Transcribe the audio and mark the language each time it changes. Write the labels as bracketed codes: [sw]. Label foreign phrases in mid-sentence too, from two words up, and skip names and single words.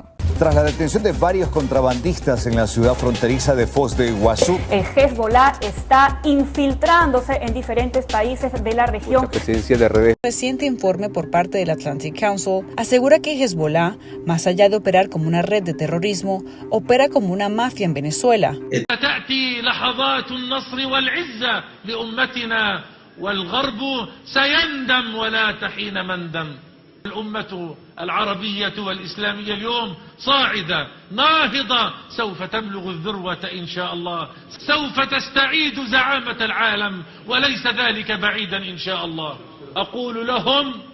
[es] Tras la detención de varios contrabandistas en la ciudad fronteriza de Foz de Iguazú, el Hezbollah está infiltrándose en diferentes países de la región. la presidencia de revés. Un reciente informe por parte del Atlantic Council asegura que Hezbollah, más allá de operar como una red de terrorismo, opera como una mafia en Venezuela. [ar] والغرب سيندم ولا تحين مندم الأمة العربية والإسلامية اليوم صاعدة ناهضة سوف تبلغ الذروة إن شاء الله سوف تستعيد زعامة العالم وليس ذلك بعيدا إن شاء الله أقول لهم